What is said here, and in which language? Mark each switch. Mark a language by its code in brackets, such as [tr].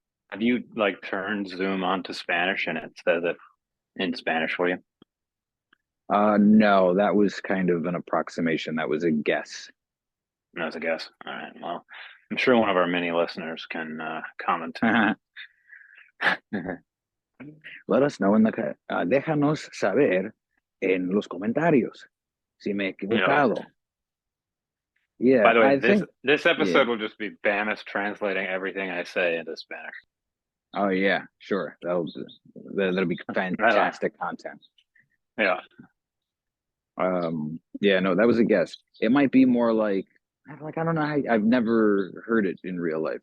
[en] Have you like turned Zoom onto Spanish and it says it in Spanish for you? No, that was kind of an approximation. That was a guess. No, it's a guess. All right. Well, I'm sure one of our many listeners can comment. Let us know [es] déjanos saber en los comentarios si me he equivocado. [en] Yeah. By the way, I this think, this episode will just be Bamis translating everything I say into Spanish. Oh yeah, sure. That'll be fantastic content. Yeah. Yeah, no, that was a guess. It might be more like I don't know I've never heard it in real life.